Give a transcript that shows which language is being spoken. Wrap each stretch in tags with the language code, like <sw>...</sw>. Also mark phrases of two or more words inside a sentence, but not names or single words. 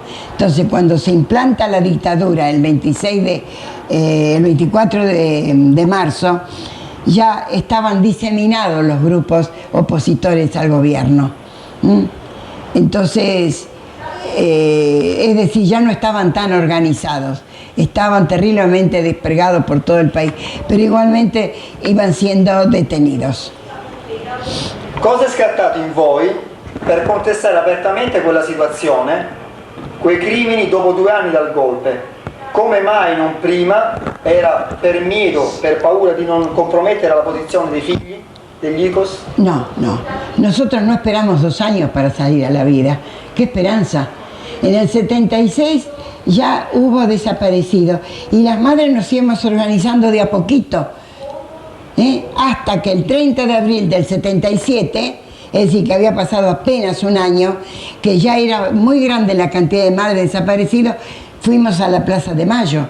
<es>Entonces, cuando se implanta la dictadura el 24 de marzo, ya estaban diseminados los grupos opositores al gobierno. Entonces, es decir, ya no estaban tan organizados, estaban terriblemente despergados por todo el país, pero igualmente iban siendo detenidos.</es> <it>Cosa è scattato in voi per contestare apertamente quella situazione, quei crimini dopo 2 anni dal golpe? Come mai non prima? ¿Era per miedo, per paura di non compromettere la posizione dei figli, degli hijos?</it> <es>No, nosotros no esperamos 2 años para salir a la vida. ¿Qué esperanza? En el 76 ya hubo desaparecidos y las madres nos íbamos organizando de a poquito, hasta que el 30 de abril del 77, es decir, que había pasado apenas 1 año, que ya era muy grande la cantidad de madres desaparecidos, fuimos a la Plaza de Mayo.</es>